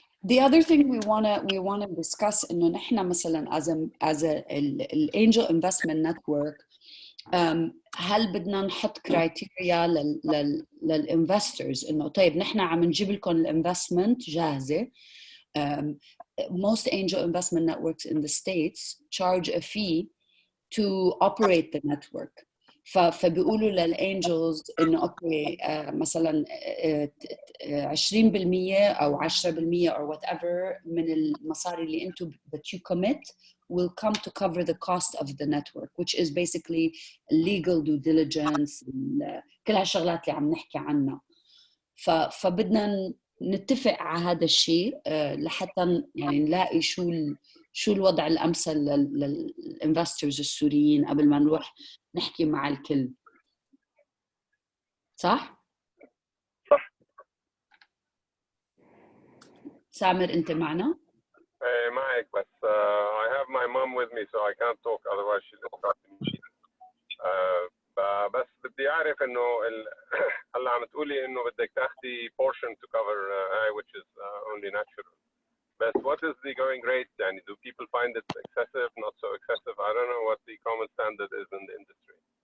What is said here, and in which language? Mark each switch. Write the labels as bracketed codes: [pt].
[en] The other thing we wanna discuss [ar] إنه نحن مثلا [en] as a angel investment network [ar] هل بدنا نحط كرايتيريا للinvestors إنه طيب نحن عم نجيب لكم الانفستمنت جاهزة. [en] Most angel investment networks in the States charge a fee to operate the network. [ar] فبيقولوا للانجلز انه اوكي مثلا 20% او 10% [en] or whatever [ar] من المصاري اللي انتم [en] that you commit will come to cover the cost of the network, which is basically legal due diligence [ar] كل هالشغلات اللي عم نحكي عنها. فبدنا نتفق على هذا الشيء لحتى يعني نلاقي شو الوضع الامثل للانفسترز السوريين قبل ما نروح نحكي مع الكل. صح؟ صح. سامر انت معنا؟ معك بس [en] I have my mom with me so I can't talk otherwise she'll interrupt me. [ar] بس بدي اعرف انه هلا عم تقولي انه بدك تاخذي [en] portion to cover which is only natural. But what is the going rate? يعني do people find it excessive, not so excessive? I don't know what the common standard is in the industry.